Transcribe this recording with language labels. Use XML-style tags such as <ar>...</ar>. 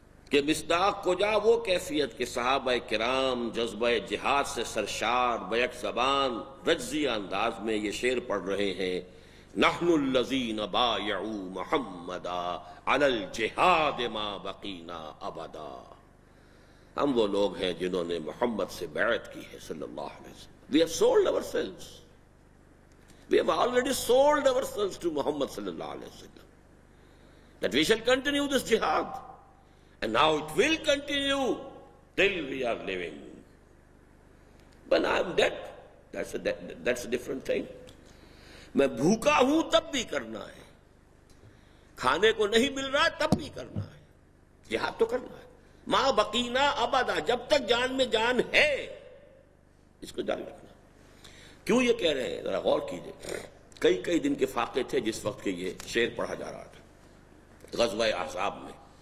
<ur>کہ مصداق کجا وہ کیفیت کہ صحابہ کرام جذبہ جہاد سے سرشار بیک زبان رجزی انداز میں یہ شعر پڑھ رہے ہیں،</ur> <ar>نحن الذین بایعوا محمدا علی الجہاد ما بقینا ابدا۔</ar> <ur>ہم وہ لوگ ہیں جنہوں نے محمد سے بیعت کی ہے صلی اللہ علیہ وسلم۔</ur> <en>We have sold ourselves. We have already sold ourselves to Muhammad صلی اللہ علیہ وسلم. That we shall continue this jihad. And now it will continue till we are living. When I am dead, that's a different thing.</en> <ur>میں بھوکا ہوں تب بھی کرنا ہے، کھانے کو نہیں مل رہا تب بھی کرنا ہے، جہاد تو کرنا ہے۔</ur> <ar>ما بقینا ابدا،</ar> <ur>جب تک جان میں جان ہے اس کو جاری رکھنا۔ کیوں یہ کہہ رہے ہیں ذرا غور کیجئے۔ کئی دن کے فاقے تھے جس وقت کہ یہ شعر پڑھا جا رہا تھا غزوہ احزاب میں،</ur>